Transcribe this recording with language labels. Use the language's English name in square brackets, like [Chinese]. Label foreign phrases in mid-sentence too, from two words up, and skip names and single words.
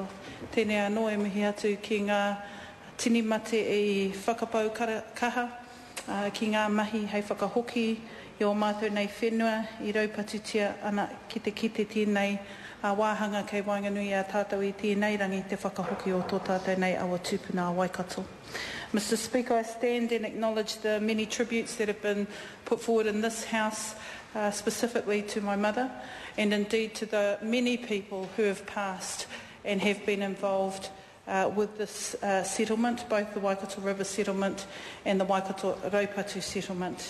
[Māori] Tēnei anō e mihi atu ki ngā tini mate I whakapau kaha, ki ngā mahi hei whakahoki I o mātou nei whenua I Raupatu tia ana ki te kite tēnei wāhanga kei Wainganui a tātou I tēnei rangi te whakahoki o tō tātou nei awa tūpuna a Waikato. [English] Mr Speaker, I stand and acknowledge the many tributes that have been put forward in this House, specifically to my mother, and indeed to the many people who have passed and have been involved with this settlement, both the Waikato River settlement and the Waikato-Raupatu settlement.